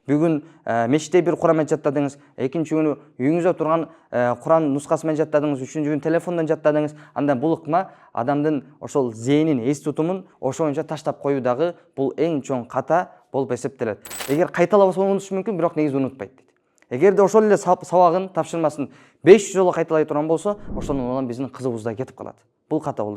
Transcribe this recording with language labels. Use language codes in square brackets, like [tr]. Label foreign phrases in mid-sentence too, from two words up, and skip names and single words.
[kk] Бүгін мешітте бір Құран жаттадыңыз, екінші күні үйіңізде тұрған Құран нұсқасымен жаттадыңыз, үшінші күні телефондан жаттадыңыз. [ky] Анда бұл ыкма адамдың ошол зейнин, эс тутумун ошо боюнча таштап коюудағы бұл эң чоң ката болуп эсептелет. Эгер кайталабаса унутушу мүмкүн, бирок негизи унутпайт дейт. Эгерде ошол эле сабагын, тапшырмасын 500 жолу кайталай турган болсо, ошондон улам биздин кызыбызда кетип калат. Бул ката болду.